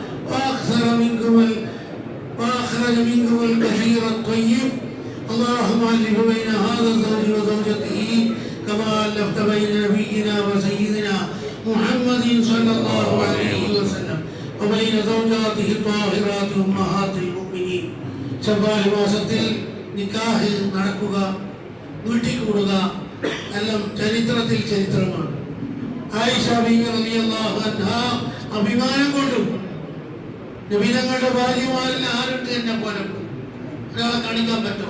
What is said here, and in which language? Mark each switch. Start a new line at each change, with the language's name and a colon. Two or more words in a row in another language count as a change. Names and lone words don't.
Arabic: وأخرج منكم الكثير الطيب اللهم ألف بين هذا الزوج وزوجته كما ألفت بين نبينا وسيدنا محمد صلى الله عليه وسلم وبين زوجاته الطاهرات أمهات المؤمنين
Malayalam: ശവ്വാൽ മാസത്തിൽ നിക്കാഹ് നടക്കുക വീട്ടിൽ കൂടുക എല്ലാം ചരിത്രമാണ്. ആയിഷ ബീവി
Arabic: رضي الله عنها
Malayalam: അഭിമാനം കൊണ്ടു നബി തങ്ങളുടെ ഭാര്യമാരിൽ ആരുണ്ട് എന്നെ പോലെ ഒരാളെ കാണിക്കാൻ പറ്റുമോ?